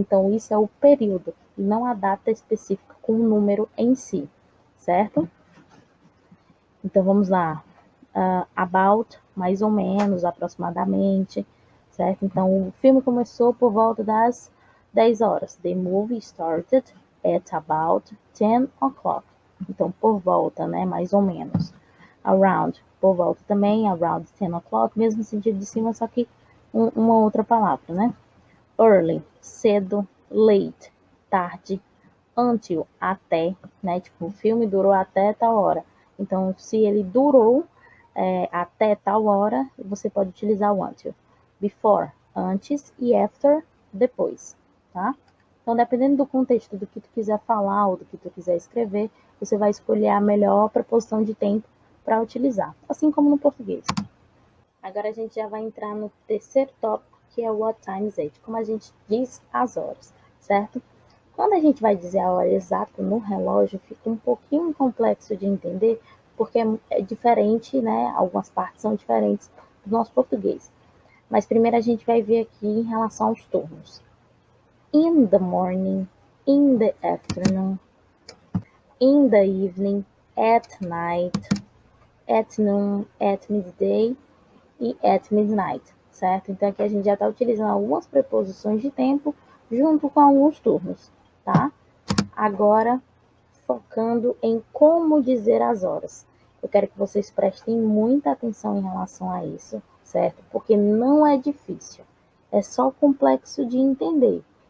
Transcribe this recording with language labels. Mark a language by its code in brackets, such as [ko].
[pt] Então, isso é o período e não a data específica com o número em si, certo? Então, vamos lá. About, mais ou menos, aproximadamente, certo? Então, o filme começou por volta das 10 horas. [en] The movie started at about 10 o'clock. [pt] Então, por volta, né? Mais ou menos. Around, por volta também, [en] around 10 o'clock, [pt] mesmo sentido de cima, só que uma outra palavra, né? Early, cedo, late, tarde, until, até, né? Tipo, o filme durou até tal hora. Então, se ele durou até tal hora, você pode utilizar o until. Before, antes, e after, depois, tá? Então, dependendo do contexto do que tu quiser falar ou do que tu quiser escrever, você vai escolher a melhor preposição de tempo para utilizar, assim como no português. Agora a gente já vai entrar no terceiro tópico, que é o [en] what time is it, [pt] como a gente diz as horas, certo? Quando a gente vai dizer a hora exata no relógio, fica um pouquinho complexo de entender, porque é diferente, né? Algumas partes são diferentes do nosso português. Mas primeiro a gente vai ver aqui em relação aos turnos. [en] In the morning, in the afternoon, in the evening, at night, at noon, at midday e at midnight, [pt] certo? Então aqui a gente já está utilizando algumas preposições de tempo junto com alguns turnos, tá? Agora, focando em como dizer as horas. Eu quero que vocês prestem muita atenção em relação a isso, certo? Porque não é difícil, é só complexo de entender.